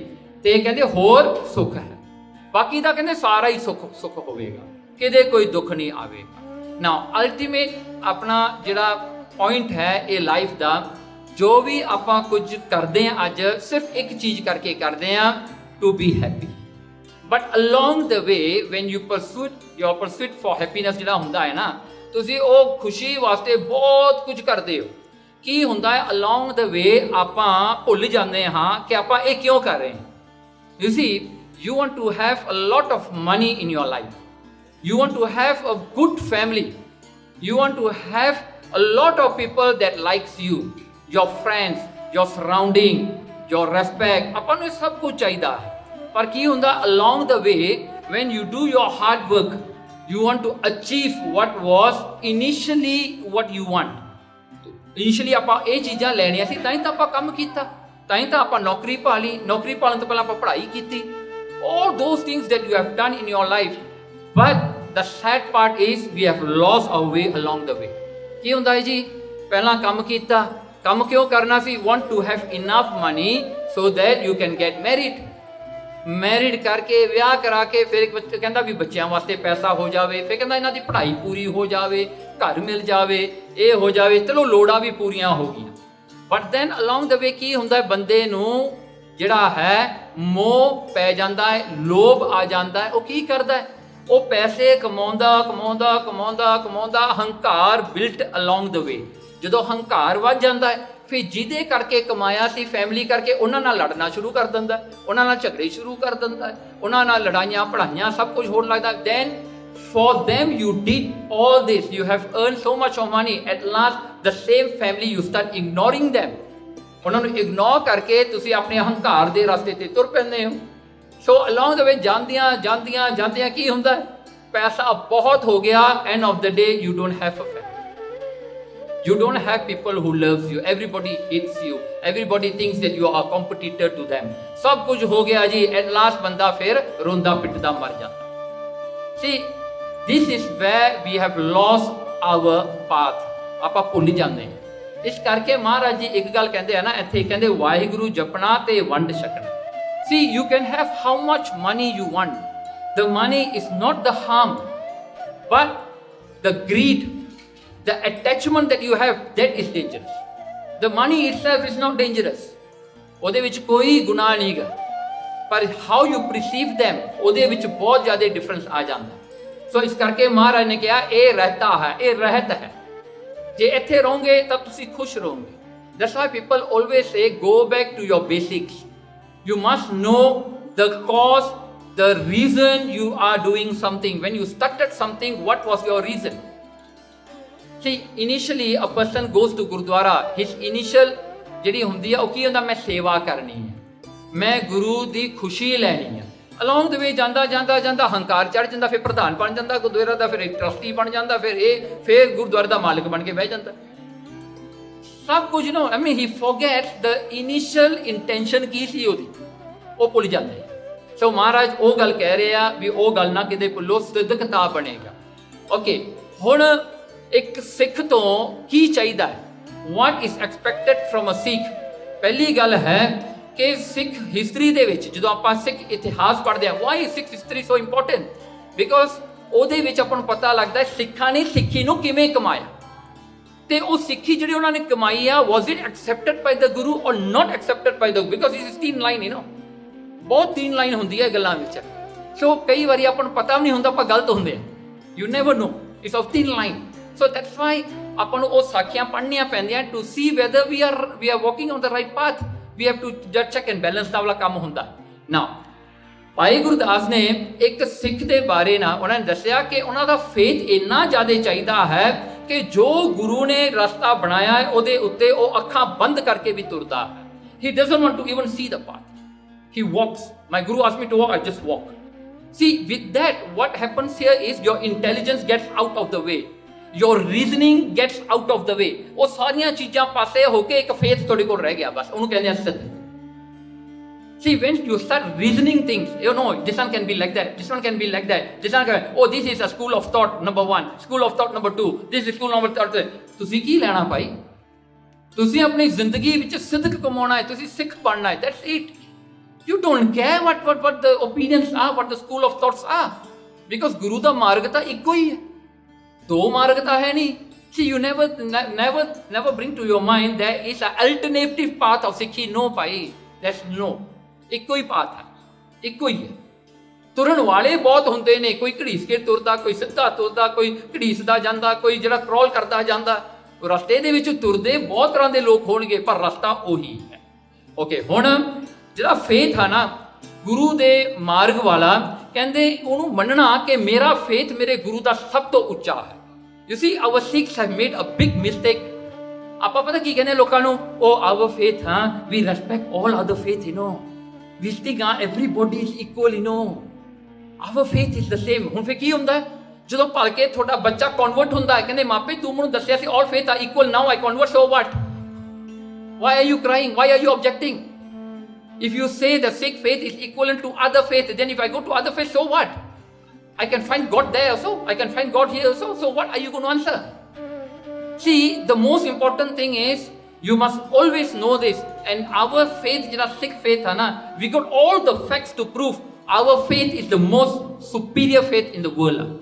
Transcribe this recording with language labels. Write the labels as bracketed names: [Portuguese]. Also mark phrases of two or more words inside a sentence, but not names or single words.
[Punjabi] ਤੇ ਕਹਿੰਦੇ ਹੋਰ ਸੁੱਖ ਹੈ, ਬਾਕੀ ਦਾ ਕਹਿੰਦੇ ਸਾਰਾ ਹੀ ਸੁੱਖ ਹੋਵੇਗਾ, ਕਿਤੇ ਕੋਈ ਦੁੱਖ ਨਹੀਂ ਆਵੇਗਾ। ਨਾ ਅਲਟੀਮੇਟ ਆਪਣਾ ਜਿਹੜਾ ਪੁਆਇੰਟ ਹੈ ਇਹ ਲਾਈਫ ਦਾ, ਜੋ ਵੀ ਆਪਾਂ ਕੁਝ ਕਰਦੇ ਹਾਂ ਅੱਜ ਸਿਰਫ ਇੱਕ ਚੀਜ਼ ਕਰਕੇ ਕਰਦੇ ਹਾਂ, [English] to be happy। but along the way when you your pursuit for happiness [Punjabi] ਜਿਹੜਾ ਹੁੰਦਾ ਹੈ ਨਾ, ਤੁਸੀਂ ਉਹ ਖੁਸ਼ੀ ਵਾਸਤੇ ਬਹੁਤ ਕੁਝ ਕਰਦੇ ਹੋ। ਕੀ ਹੁੰਦਾ ਹੈ [English] along the way [Punjabi] ਆਪਾਂ ਭੁੱਲ ਜਾਂਦੇ ਹਾਂ ਕਿ ਆਪਾਂ ਇਹ ਕਿਉਂ ਕਰ ਰਹੇ ਹਾਂ। [English] you see, you want to have a lot of money in your life, you want to have a good family, You want to have a lot of people that likes you, your friends, your surrounding, your respect. [Punjabi] ਆਪਾਂ ਨੂੰ ਇਹ ਸਭ ਕੁਝ ਚਾਹੀਦਾ ਹੈ, ਪਰ ਕੀ ਹੁੰਦਾ [English] along the way when you do your hard work, you want to achieve what was initially what you want. [Punjabi] Initially ਆਪਾਂ ਇਹ ਚੀਜ਼ਾਂ ਲੈਣੀਆਂ ਸੀ, ਤਾਂ ਹੀ ਤਾਂ ਆਪਾਂ ਕੰਮ ਕੀਤਾ, ਤਾਂ ਹੀ ਤਾਂ ਆਪਾਂ ਨੌਕਰੀ ਪਾ ਲਈ, ਨੌਕਰੀ ਪਾਉਣ ਤੋਂ ਪਹਿਲਾਂ ਆਪਾਂ ਪੜ੍ਹਾਈ ਕੀਤੀ. [English] All those things that you have done in your life, but the sad part is we have lost our way along the way. [Punjabi] ਕੀ ਹੁੰਦਾ ਹੈ ਜੀ, ਪਹਿਲਾਂ ਕੰਮ ਕੀਤਾ, ਕੰਮ ਕਿਉਂ ਕਰਨਾ ਸੀ? [English] Want to have enough money so that you can get married. [Punjabi] ਮੈਰਿਡ ਕਰਕੇ ਵਿਆਹ ਕਰਾ ਕੇ ਫਿਰ ਇੱਕ ਬੱਚਾ ਕਹਿੰਦਾ ਵੀ ਬੱਚਿਆਂ ਵਾਸਤੇ ਪੈਸਾ ਹੋ ਜਾਵੇ, ਫਿਰ ਕਹਿੰਦਾ ਇਹਨਾਂ ਦੀ ਪੜ੍ਹਾਈ ਪੂਰੀ ਹੋ ਜਾਵੇ, ਘਰ ਮਿਲ ਜਾਵੇ, ਇਹ ਹੋ ਜਾਵੇ, ਚਲੋ ਲੋੜਾਂ ਵੀ ਪੂਰੀਆਂ ਹੋ ਗਈਆਂ. [English] but then along the way [Punjabi] ਕੀ ਹੁੰਦਾ, ਬੰਦੇ ਨੂੰ ਜਿਹੜਾ ਹੈ ਮੋਹ ਪੈ ਜਾਂਦਾ ਹੈ, ਲੋਭ ਆ ਜਾਂਦਾ ਹੈ. ਉਹ ਕੀ ਕਰਦਾ ਹੈ, ਉਹ ਪੈਸੇ ਕਮਾਉਂਦਾ ਕਮਾਉਂਦਾ ਕਮਾਉਂਦਾ ਕਮਾਉਂਦਾ ਹੰਕਾਰ [English] built along the way. [Punjabi] ਜਦੋਂ ਹੰਕਾਰ ਵੱਧ ਜਾਂਦਾ ਹੈ, ਫਿਰ ਜਿਹਦੇ ਕਰਕੇ ਕਮਾਇਆ ਸੀ ਫੈਮਿਲੀ ਕਰਕੇ, ਉਹਨਾਂ ਨਾਲ ਲੜਨਾ ਸ਼ੁਰੂ ਕਰ ਦਿੰਦਾ, ਉਹਨਾਂ ਨਾਲ ਝਗੜੇ ਸ਼ੁਰੂ ਕਰ ਦਿੰਦਾ, ਉਹਨਾਂ ਨਾਲ ਲੜਾਈਆਂ ਪੜ੍ਹਾਈਆਂ ਸਭ ਕੁਝ ਹੋਣ ਲੱਗਦਾ. [English] ਦੈਨ for them you did all this, you have earned so much of money, at last the same family you start ignoring them. [Punjabi] ਉਹਨਾਂ ਨੂੰ ਇਗਨੋਰ ਕਰਕੇ ਤੁਸੀਂ ਆਪਣੇ ਹੰਕਾਰ ਦੇ ਰਸਤੇ ਤੇ ਤੁਰ ਪੈਂਦੇ ਹੋ. ਸੋ [English] along the way [Punjabi] ਜਾਂਦਿਆਂ ਜਾਂਦਿਆਂ ਜਾਂਦਿਆਂ ਕੀ ਹੁੰਦਾ, ਪੈਸਾ ਬਹੁਤ ਹੋ ਗਿਆ, [English] end of the day you don't have a family. You don't have people who loves you. Everybody hates you. Everybody thinks that you are a competitor to them. [Punjabi] ਸਭ ਕੁਝ ਹੋ ਗਿਆ ਜੀ, [English] at last [Punjabi] ਬੰਦਾ ਫਿਰ ਰੋਂਦਾ ਪਿੱਟਦਾ ਮਰ ਜਾਂਦਾ. [English] See, this is where we have lost our path. [Punjabi] ਆਪਾਂ ਭੁੱਲ ਜਾਂਦੇ ਹਾਂ. ਇਸ ਕਰਕੇ ਮਹਾਰਾਜ ਜੀ ਇੱਕ ਗੱਲ ਕਹਿੰਦੇ ਆ ਨਾ ਇੱਥੇ, ਕਹਿੰਦੇ ਵਾਹਿਗੁਰੂ ਜਪਣਾ ਤੇ ਵੰਡ ਛਕਣਾ. [English] See, you can have how much money you want. The money is not the harm, but the greed, the attachment that you have, that is dangerous. The money itself is not dangerous. [Punjabi] ਉਹਦੇ ਵਿੱਚ ਕੋਈ ਗੁਨਾਹ ਨਹੀਂ ਗਾ, ਪਰ [English] how you perceive them, [Punjabi] ਉਹਦੇ ਵਿੱਚ ਬਹੁਤ ਜ਼ਿਆਦਾ ਡਿਫਰੈਂਸ ਆ ਜਾਂਦਾ. ਸੋ ਇਸ ਕਰਕੇ ਮਹਾਰਾਜ ਨੇ ਕਿਹਾ ਇਹ ਰਹਿਤਾ ਹੈ, ਇਹ ਰਹਿਤ ਹੈ. ਜੇ ਇੱਥੇ ਰਹੋਗੇ ਤਾਂ ਤੁਸੀਂ ਖੁਸ਼ ਰਹੋਗੇ. [English] That's why people always say go back to your basics. You must know the cause, the reason you are doing something. When you started something, what was your reason? See, initially a person goes to Gurudwara, his initial [Punjabi] ਜਿਹੜੀ ਹੁੰਦੀ ਆ ਉਹ ਕੀ ਹੁੰਦਾ, ਮੈਂ ਸੇਵਾ ਕਰਨੀ ਹੈ, ਮੈਂ ਗੁਰੂ ਦੀ ਖੁਸ਼ੀ ਲੈਣੀ ਹੈ. [English] along the way [Punjabi] ਜਾਂਦਾ ਜਾਂਦਾ ਜਾਂਦਾ ਹੰਕਾਰ ਚੜ ਜਾਂਦਾ, ਫਿਰ ਪ੍ਰਧਾਨ ਬਣ ਜਾਂਦਾ ਗੁਰਦੁਆਰਾ ਦਾ, ਫਿਰ ਇੱਕ ਟਰਸਟੀ ਬਣ ਜਾਂਦਾ, ਫਿਰ ਗੁਰਦੁਆਰੇ ਦਾ ਮਾਲਕ ਬਣ ਕੇ ਬਹਿ ਜਾਂਦਾ. ਸਭ ਕੁਝ ਨਾ, [English] I mean he forgets the initial intention [Punjabi] ਕੀ ਸੀ ਉਹਦੀ, ਉਹ ਭੁੱਲ ਜਾਂਦੇ. ਸੋ ਮਹਾਰਾਜ ਉਹ ਗੱਲ ਕਹਿ ਰਹੇ ਆ ਵੀ ਉਹ ਗੱਲ ਨਾ ਕਿਤੇ ਭੁੱਲੋ, ਸਿੱਧਕਤਾ ਬਣੇਗਾ. ਓਕੇ, ਹੁਣ ਇੱਕ ਸਿੱਖ ਤੋਂ ਕੀ ਚਾਹੀਦਾ ਹੈ, [English] what is expected from a Sikh? [Punjabi] ਪਹਿਲੀ ਗੱਲ ਹੈ ਕਿ ਸਿੱਖ ਹਿਸਟਰੀ ਦੇ ਵਿੱਚ ਜਦੋਂ ਆਪਾਂ ਸਿੱਖ ਇਤਿਹਾਸ ਪੜ੍ਹਦੇ ਹਾਂ, [English] why is Sikh history so important? [Punjabi] Because ਉਹਦੇ ਵਿੱਚ ਆਪਾਂ ਨੂੰ ਪਤਾ ਲੱਗਦਾ ਸਿੱਖਾਂ ਨੇ ਸਿੱਖੀ ਨੂੰ ਕਿਵੇਂ ਕਮਾਇਆ, ਤੇ ਉਹ ਸਿੱਖੀ ਜਿਹੜੀ ਉਹਨਾਂ ਨੇ ਕਮਾਈ ਆ, [English] was it accepted by the Guru or not accepted by the Guru? Because it is thin line, you know, ਬਹੁਤ thin line [Punjabi] ਹੁੰਦੀ ਹੈ ਗੱਲਾਂ ਵਿੱਚ. ਸੋ ਕਈ ਵਾਰੀ ਆਪਾਂ ਨੂੰ ਪਤਾ ਵੀ ਨਹੀਂ ਹੁੰਦਾ ਆਪਾਂ ਗਲਤ ਹੁੰਦੇ ਆ. [English] You never know, it's of thin line. So that's why [Punjabi] ਆਪਾਂ ਨੂੰ ਉਹ ਸਾਖੀਆਂ ਪੜ੍ਹਨੀਆਂ ਪੈਂਦੀਆਂ [English] to see whether we are walking on the right path. We have to just check and balance [Punjabi] ਦਾ ਵਾਲਾ ਕੰਮ ਹੁੰਦਾ. Now, ਭਾਈ ਗੁਰਦਾਸ ਨੇ ਇੱਕ ਸਿੱਖ ਦੇ ਬਾਰੇ ਨਾ ਉਹਨਾਂ ਨੇ ਦੱਸਿਆ ਕਿ ਉਹਨਾਂ ਦਾ ਫੇਥ ਇੰਨਾ ਜ਼ਿਆਦਾ ਚਾਹੀਦਾ ਹੈ ਕਿ ਜੋ ਗੁਰੂ ਨੇ ਰਸਤਾ ਬਣਾਇਆ ਹੈ ਉਹਦੇ ਉੱਤੇ ਉਹ ਅੱਖਾਂ ਬੰਦ ਕਰਕੇ ਵੀ ਤੁਰਦਾ ਹੈ. [English] He doesn't want to even see the path. He walks. My Guru asked me to walk, I just walk. See, with that, what happens here is your intelligence gets out of the way. Your reasoning gets out of the way. [Punjabi] ਉਹ ਸਾਰੀਆਂ ਚੀਜ਼ਾਂ ਪਾਸੇ ਹੋ ਕੇ ਇੱਕ ਫੇਥ ਤੁਹਾਡੇ ਕੋਲ ਰਹਿ ਗਿਆ, ਬਸ ਉਹਨੂੰ ਕਹਿੰਦੇ ਆ ਸਿੱਧ. [English] See, when you start reasoning things, you know, this one can be like that, this one can be like that, this one can, oh, this is a school of thought number 1, school of thought number 2, this is school number 3. [Punjabi] ਤੁਸੀਂ ਕੀ ਲੈਣਾ ਭਾਈ? ਤੁਸੀਂ ਆਪਣੀ ਜ਼ਿੰਦਗੀ ਵਿੱਚ ਸਿੱਧਕ ਕਮਾਉਣਾ ਹੈ, ਤੁਸੀਂ ਸਿੱਖ ਬਣਨਾ ਹੈ, [English] that's it. You don't care what the opinions are, what the school of thoughts are, because [Punjabi] ਗੁਰੂ ਦਾ ਮਾਰਗ ਤਾਂ ਇੱਕੋ ਹੀ ਹੈ, ਦੋ ਮਾਰਗ ਤਾਂ ਹੈ ਨਹੀਂ. [English] See, you never bring to your mind there is an alternative path of Sikhi. No ਭਾਈ, that's no. [Punjabi] ਇੱਕੋ ਹੀ ਪਾਥ ਹੈ, ਇੱਕੋ ਹੀ ਹੈ. ਤੁਰਨ ਵਾਲੇ ਬਹੁਤ ਹੁੰਦੇ ਨੇ, ਕੋਈ ਘੜੀਸ ਕੇ ਤੁਰਦਾ, ਕੋਈ ਸਿੱਧਾ ਤੁਰਦਾ, ਕੋਈ ਘੜੀਸਦਾ ਜਾਂਦਾ, ਕੋਈ ਜਿਹੜਾ ਕਰੋਲ ਕਰਦਾ ਜਾਂਦਾ. ਰਸਤੇ ਦੇ ਵਿੱਚ ਤੁਰਦੇ ਬਹੁਤ ਤਰ੍ਹਾਂ ਦੇ ਲੋਕ ਹੋਣਗੇ, ਪਰ ਰਸਤਾ ਉਹੀ ਹੈ. ਓਕੇ, ਹੁਣ ਜਿਹੜਾ ਫੇਥ ਆ ਨਾ ਗੁਰੂ ਦੇ ਮਾਰਗ ਵਾਲਾ, ਕਹਿੰਦੇ ਉਹਨੂੰ ਮੰਨਣਾ ਕਿ ਮੇਰਾ ਫੇਥ ਮੇਰੇ ਗੁਰੂ ਦਾ ਸਭ ਤੋਂ ਉੱਚਾ ਹੈ. [English] You see, our Sikhs have made a big mistake. [Punjabi] ਆਪਾਂ ਪਤਾ ਕੀ ਕਹਿੰਦੇ ਲੋਕਾਂ ਨੂੰ, ਉਹ [English] our faith, we respect all other faith, we think everybody is equal, our faith is the same. [Punjabi] ਹੁਣ ਫਿਰ ਕੀ ਹੁੰਦਾ ਜਦੋਂ ਭਲਕੇ ਤੁਹਾਡਾ ਬੱਚਾ ਕਨਵਰਟ ਹੁੰਦਾ ਹੈ, ਕਹਿੰਦੇ ਮਾਪੇ ਤੂੰ ਮੈਨੂੰ ਦੱਸਿਆ ਸੀ [English] all faith are equal, now I convert, so what? Why are you crying? Why are you objecting? If you say the Sikh faith is equivalent to other faith, then if I go to other faith, so what? I can find God there also, I can find God here also, so what are you going to answer? See, the most important thing is you must always know this, and our faith, Sikh faith, we got all the facts to prove our faith is the most superior faith in the world.